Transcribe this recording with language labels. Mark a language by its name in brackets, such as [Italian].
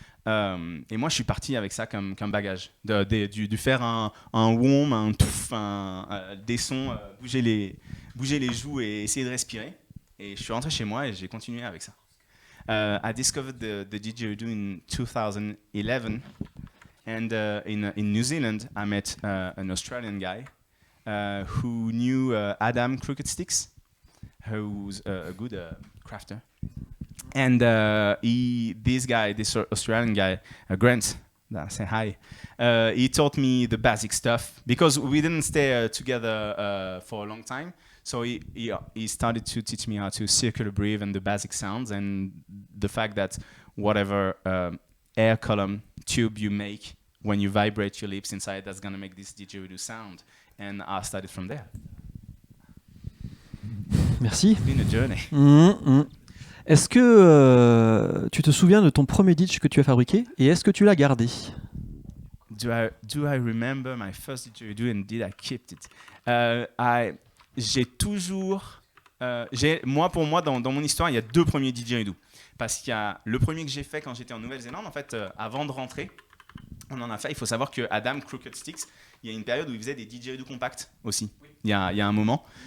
[French] Et moi, je suis parti avec ça comme bagage. Du faire un wom, un touf, des sons, bouger les joues et essayer de respirer. Et je suis rentré chez moi et j'ai continué avec ça. [English] I discovered the didgeridoo in 2011. And in New Zealand, I met an Australian guy who knew Adam Crooked Sticks, who's a good crafter. And this Australian guy, Grant, say hi, he taught me the basic stuff because we didn't stay together for a long time. So he started to teach me how to circular breathe and the basic sounds and the fact that whatever air column tube you make when you vibrate your lips inside, that's going to make this didgeridoo sound. And I started from there. [French] Merci. [English] It's been a journey. [French] Est-ce que tu te souviens de ton premier ditch que tu as fabriqué et est-ce que tu l'as gardé? [English] Do I remember my first didgeridoo and did I keep it? [French] J'ai toujours... pour moi, dans mon histoire, il y a 2 premiers didgeridoo. Parce qu'il y a le premier que j'ai fait quand j'étais en Nouvelle-Zélande, en fait, avant de rentrer, on en a fait. Il faut savoir que Adam Crooked Sticks, il y a une période où il faisait des didgeridoo compacts aussi. Oui. Il y a un moment.